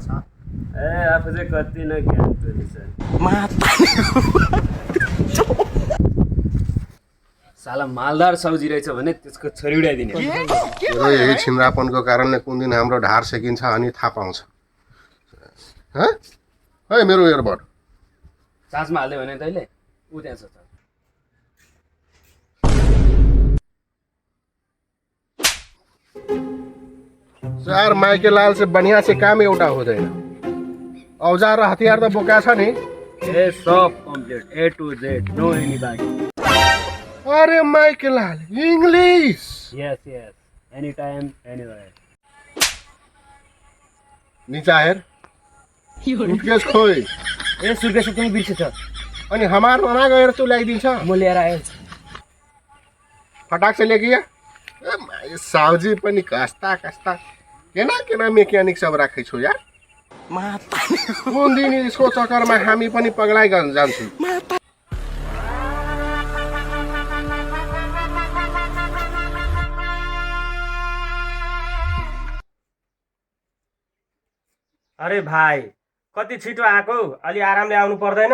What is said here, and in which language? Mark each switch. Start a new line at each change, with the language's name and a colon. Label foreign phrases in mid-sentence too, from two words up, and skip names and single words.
Nepali: ए आफू चाहिँ कति न ज्ञान रहेछ। साला मालदार साउजी रहेछ भने त्यसको छोरी उडाइदिने। यही छिन्द्रापनको कारणले कुन दिन हाम्रो ढाड सेकिन्छ अनि थाहा पाउँछ। है मेरो एयरबड चार्जमा हाल्दै भने तैँले ऊ त्यहाँ छ। यार माइकेलाल
Hindi: से बढ़िया से काम
Nepali: एउटा हुँदैन। औजार र हतियार त बोका छ नि। ए सब कम्प्लिट, A to Z,
English: no any
Nepali: बाकी। अरे माइकेलाल, इंग्लिश।
English: yes yes, any time anywhere.
Nepali: नीचा हेर, सुटकेस खोइ। ए सुर्केस पनि बिर्सेछ। अनि हमार मना गएर तँ ल्याइदिन्छ। म लिएर आएँ।
Hindi: फटाक से लेगिया।
Nepali: साउजी पनि कस्ता कस्ता केना मेकानिक सब राखै छु यार। कुन दिन यसको चक्करमा हामी पनि पगलाइ जान्छौँ। अरे भाइ, कति छिटो आएको, अलि आरामले आउनु पर्दैन?